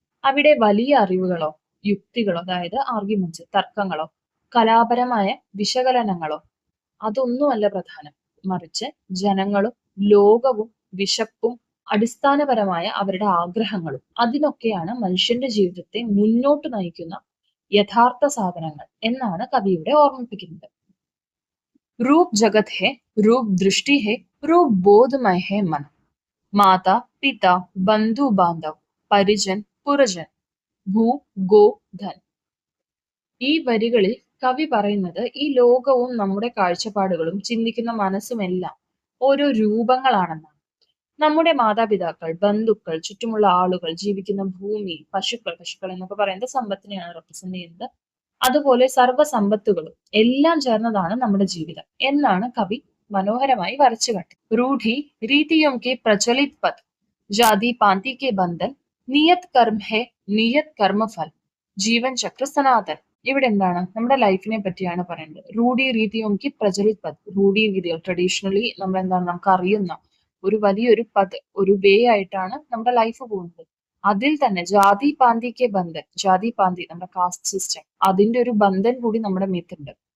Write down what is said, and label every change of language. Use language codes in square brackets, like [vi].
[ml] അവിടെ വലിയ അറിവുകളോ യുക്തികളോ, അതായത് ആർഗ്യുമെന്റ്സ്, തർക്കങ്ങളോ കലാപരമായ വിശകലനങ്ങളോ അതൊന്നുമല്ല പ്രധാനം. മറിച്ച് ജനങ്ങളും ലോകവും വിശപ്പും അടിസ്ഥാനപരമായ അവരുടെ ആഗ്രഹങ്ങളും അതിനൊക്കെയാണ് മനുഷ്യന്റെ ജീവിതത്തെ മുന്നോട്ട് നയിക്കുന്ന യഥാർത്ഥ സാധനങ്ങൾ എന്നാണ് കവിയുടെ ഓർമ്മിപ്പിക്കുന്നത്. [hi] रूप जगत है, रूप दृष्टि है, रूप बोधमय है मन. माता पिता बंधु बांधव परिजन पुरजन ഭൂ ഗോ ധൻ. [ml] ഈ വരികളിൽ കവി പറയുന്നത് ഈ ലോകവും നമ്മുടെ കാഴ്ചപ്പാടുകളും ചിന്തിക്കുന്ന മനസ്സുമെല്ലാം ഓരോ രൂപങ്ങളാണെന്നാണ്. നമ്മുടെ മാതാപിതാക്കൾ, ബന്ധുക്കൾ, ചുറ്റുമുള്ള ആളുകൾ, ജീവിക്കുന്ന ഭൂമി, പശുക്കൾ എന്നൊക്കെ പറയുന്നത് സമ്പത്തിനെയാണ് റെപ്രസെന്റ് ചെയ്യുന്നത്. അതുപോലെ സർവ്വസമ്പത്തുകളും എല്ലാം ചേർന്നതാണ് നമ്മുടെ ജീവിതം എന്നാണ് കവി മനോഹരമായി വരച്ചു കാട്ടി. [hi] रूढ़ी रीतियों के प्रचलित पद, जाति पांति के बंधन, नियत कर्म है नियत कर्मഫൽ, ജീവൻ ചക്ര സനാതൻ. [ml] ഇവിടെ എന്താണ്, നമ്മുടെ ലൈഫിനെ പറ്റിയാണ് പറയുന്നത്. [hi] റൂഢി രീതിയോംക്ക് പ്രചലിത് പദ്, [ml] റൂഢി രീതികൾ ട്രഡീഷണലി നമ്മൾ എന്താണ്, നമുക്ക് അറിയുന്ന ഒരു വലിയൊരു പദ്, ഒരു വേ ആയിട്ടാണ് നമ്മുടെ ലൈഫ് പോകുന്നത്. അതിൽ തന്നെ [hi] ജാതി പാന്തിക്ക് ബന്ധൻ, [ml] ജാതി പാന്തി നമ്മുടെ കാസ്റ്റ് സിസ്റ്റം, അതിന്റെ ഒരു ബന്ധൻ കൂടി നമ്മുടെ മേത്തുണ്ട്.